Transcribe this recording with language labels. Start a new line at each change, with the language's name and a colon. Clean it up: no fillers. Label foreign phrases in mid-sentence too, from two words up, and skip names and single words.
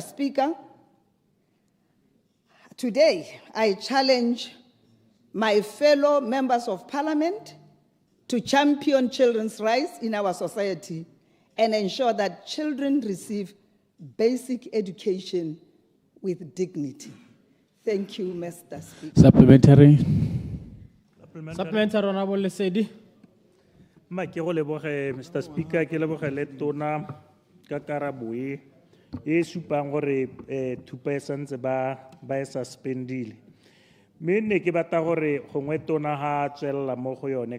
English: Speaker, today I challenge my fellow members of parliament to champion children's rights in our society and ensure that children receive basic education with dignity. Thank you, Mr. Speaker. Supplementary. Supplementary, Honorable Lesedi.
Tswana: Ma ke go leboge Mr. Speaker ke leboge le tona ka karabo e supang gore thupa e santse ba e suspendile mme ne ke batla gore gongwe tona ha tswella mo go yone